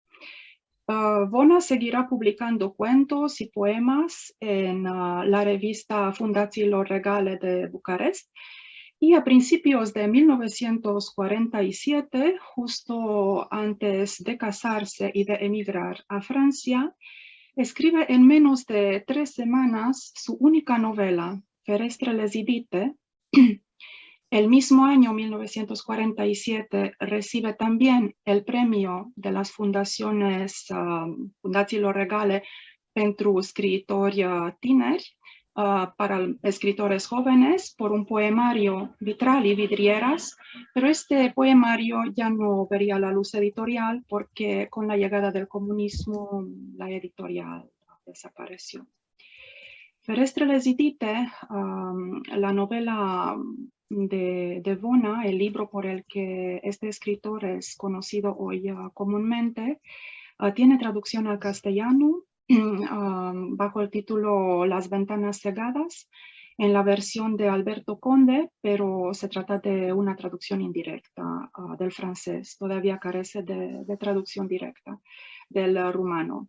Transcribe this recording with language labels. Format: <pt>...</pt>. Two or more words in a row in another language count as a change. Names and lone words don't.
<es>Vona seguirá publicando cuentos y poemas en la revista Fundațiilor Regale de Bucarest y a principios de 1947, justo antes de casarse y de emigrar a Francia, escribe en menos de 3 semanas su única novela, Ferestrele zidite. El mismo año, 1947, recibe también el premio de las fundaciones Fundațiilor Regale</es> <ro>pentru scriitori tineri,</ro> <es>para escritores jóvenes, por un poemario Vitral y Vidrieras, pero este poemario ya no vería la luz editorial porque con la llegada del comunismo la editorial desapareció. Ferestrele zidite, la novela de Vona, el libro por el que este escritor es conocido hoy comúnmente, tiene traducción al castellano bajo el título Las ventanas cegadas, en la versión de Alberto Conde, pero se trata de una traducción indirecta del francés, todavía carece de traducción directa del rumano.</es>